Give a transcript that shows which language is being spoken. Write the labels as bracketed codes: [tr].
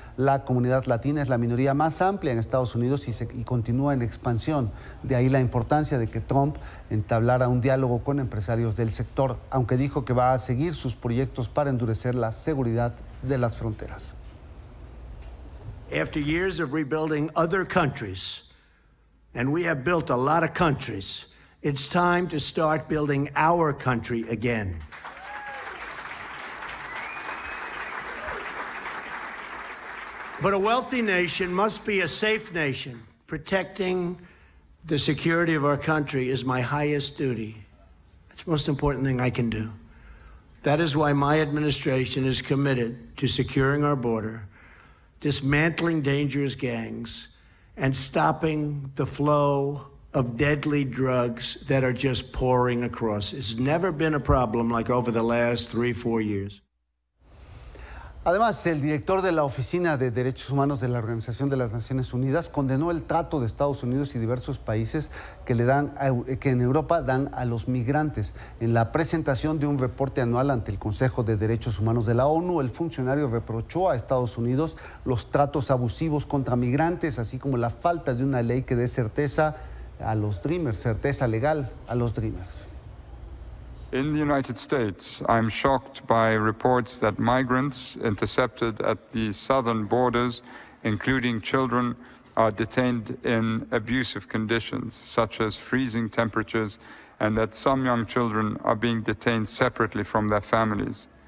[es] La comunidad latina es la minoría más amplia en Estados Unidos y continúa en expansión. De ahí la importancia de que Trump entablara un diálogo con empresarios del sector, aunque dijo que va a seguir sus proyectos para endurecer la seguridad de las fronteras. [en] After years of rebuilding other countries, and we have built a lot of countries, it's time to start building our country again. But a wealthy nation must be a safe nation. Protecting the security of our country is my highest duty. It's the most important thing I can do. That is why my administration is committed to securing our border, dismantling dangerous gangs, and stopping the flow of deadly drugs that are just pouring across. It's never been a problem like over the last 3-4 years. [es] Además, el director de la Oficina de Derechos Humanos de la Organización de las Naciones Unidas condenó el trato de Estados Unidos y diversos países que en Europa dan a los migrantes. En la presentación de un reporte anual ante el Consejo de Derechos Humanos de la ONU, el funcionario reprochó a Estados Unidos los tratos abusivos contra migrantes, así como la falta de una ley que dé certeza a los Dreamers, certeza legal a los Dreamers. [en] In the United States, I'm shocked by reports that migrants intercepted at the southern borders, including children, are detained in abusive conditions, such as freezing temperatures, and that some young children are being detained separately from their families.